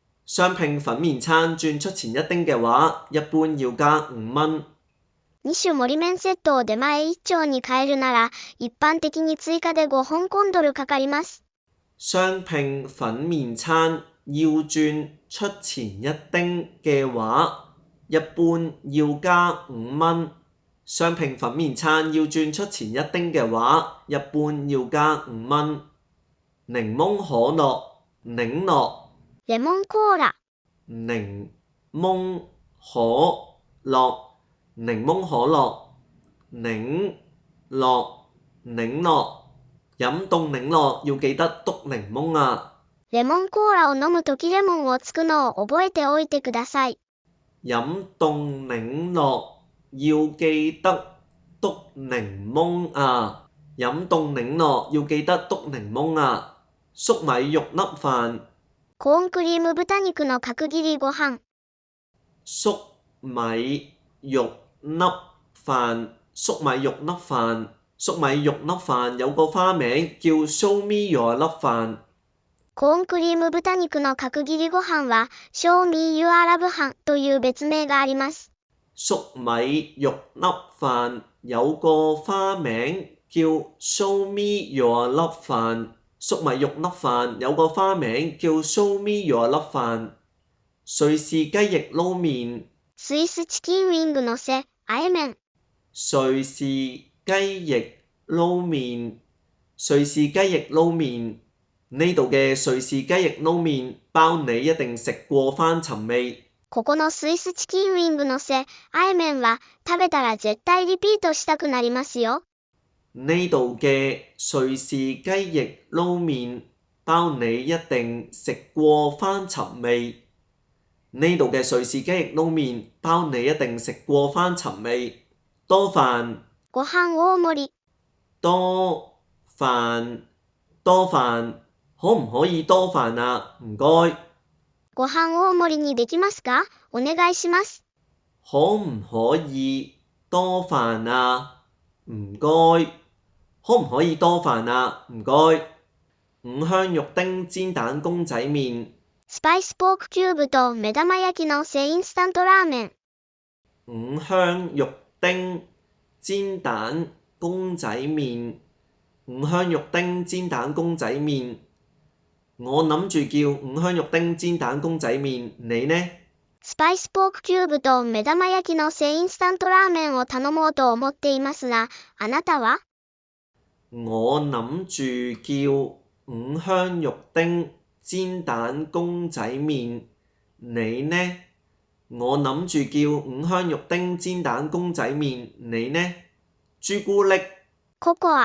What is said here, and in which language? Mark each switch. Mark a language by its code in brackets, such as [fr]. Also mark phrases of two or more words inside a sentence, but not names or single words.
[yue] 雙拼粉麵餐轉出前一丁嘅話，一般要加5蚊。 [ja] 2種盛り麺セットを出前1丁に変えるなら、一般的に追加で5香港ドルかかります。 [yue] 雙拼粉麵餐要轉出前一丁嘅話，一般要加5蚊。雙拼粉麵餐要轉出前一丁嘅話，一般要加5蚊。檸檬可樂、檸樂。 [ja] レモンコーラ。 [yue] 檸檬可樂、檸檬可樂、檸樂、檸樂。飲凍檸樂要記得篤檸檬啊！ [ja] レモンコーラを飲むときレモンをつくのを覚えておいてください。 [yue] 飲凍檸樂要記得篤檸檬啊！飲凍檸樂要記得篤檸檬啊！粟米肉粒飯。 [ja] コーンクリーム豚肉の角切りご飯。 [yue] 粟米肉粒飯，粟米肉粒飯，粟米肉粒飯有個花名叫 [en] Show me your [yue] 粒飯。 [ja] コーンクリーム豚肉の角切りご飯は [en] Show me your [ja] 粒飯という別名があります。 [yue] 粟米肉粒飯有個花名叫 [en] Show me your [yue] 粒飯。粟米肉粒飯有個花名叫 [en] Show me your [yue] 粒飯。瑞士雞翼撈麵。 [ja] スイスチキンウィングのせ、あえ麺。 [yue] 瑞士雞翼撈麵。瑞士雞翼撈麵。呢度嘅瑞士雞翼撈麵包你一定食過翻尋味。 [ja] ここのスイスチキンウィングのせ、あえ麺は食べたら絶対リピートしたくなりますよ。 [yue] 呢度嘅瑞士雞翼撈麵包你一定食過翻尋味。呢度嘅瑞士雞翼撈麵包你一定食過翻尋味。多飯。 [ja] ご飯大盛り。 [yue] 多飯。多飯。可唔可以多飯啊？唔該。 [ja] ご飯大盛りにできますか？お願いします。 [yue] 可唔可以多飯啊？唔該。可唔可以多飯啊？唔該。五香肉丁煎蛋公仔麵。 [ja] スパイスポークキューブと目玉焼きのせインスタントラーメン。 [yue] 五香肉丁煎蛋公仔麵。五香肉丁煎蛋公仔麵。我諗住叫五香肉丁煎蛋公仔麵，你呢？ [ja] スパイスポークキューブと目玉焼きのせインスタントラーメンを頼もうと思っていますが、あなたは？ [yue] 我諗住叫五香肉丁煎蛋公仔麵，你呢？我諗住叫五香肉丁煎蛋公仔麵，你呢？朱古力。 [ja] ココア。